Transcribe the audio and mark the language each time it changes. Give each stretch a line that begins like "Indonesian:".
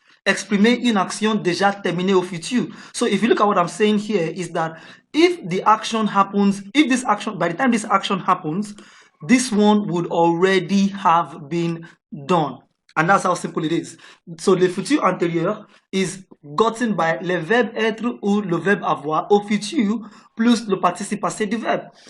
French: Exprimer une action déjà terminée au futur.
English: So if you look at what I'm saying here is that if the action happens, if this action, by the time this action happens, this one would already have been done. And that's how simple it is.
French: So le futur antérieur
English: is gotten by
French: le verbe être ou le verbe avoir au futur plus le participe passé du verbe.